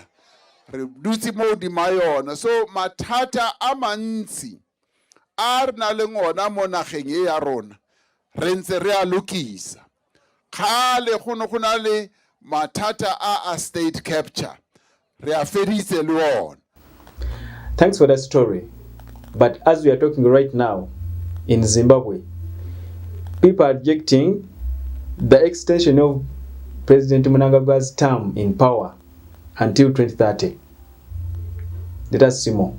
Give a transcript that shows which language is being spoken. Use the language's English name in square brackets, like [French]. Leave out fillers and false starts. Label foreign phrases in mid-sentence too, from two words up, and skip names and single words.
[Tswana] Re dutse mo hodima yona. So mathata a mantsi a re na le ngona mo nageng e ya rona re ntse re a lokisa. Khale go na le mathata a [English] state capture. [Tswana] Re a feditse le ona. [English] Thanks for that story. But as we are talking right now, in Zimbabwe, people are rejecting the extension of President Mnangagwa's term in power until 2030. Let us see more.